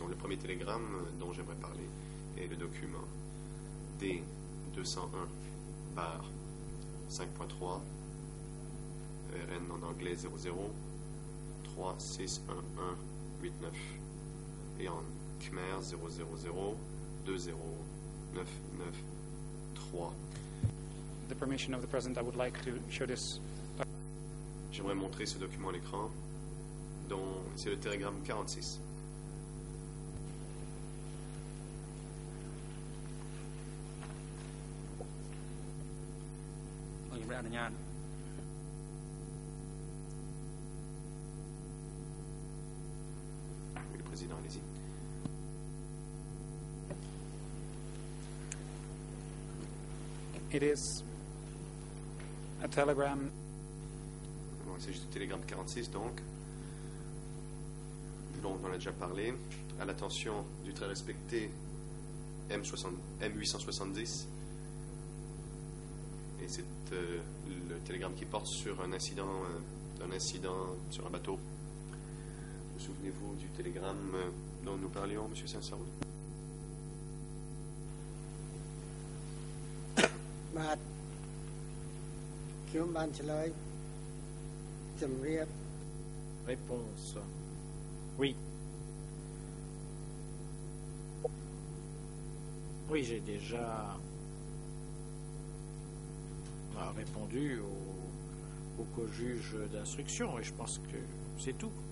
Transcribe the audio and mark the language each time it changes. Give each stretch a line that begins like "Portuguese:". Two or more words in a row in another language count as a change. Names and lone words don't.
French: Le premier télégramme dont j'aimerais parler est le document D201/5.3 ERN en anglais 00361189 et en Khmer 000209993.
English: The permission of the President, I would like to show this.
French: J'aimerais montrer ce document à l'écran, dont c'est le télégramme 46. Oui, le président, allez-y.
English: It is a telegram.
French: Bon, il s'agit du télégramme 46, donc, dont on a déjà parlé, à l'attention du très respecté M870. Et c'est le télégramme qui porte sur un incident sur un bateau. Vous souvenez-vous du télégramme dont nous parlions, M. Saint-Saoul?
Khmer: បាទខ្ញុំបានឆ្លើយជំរាប
French: Réponse. Oui. Oui, j'ai déjà répondu au co-juge d'instruction et je pense que c'est tout.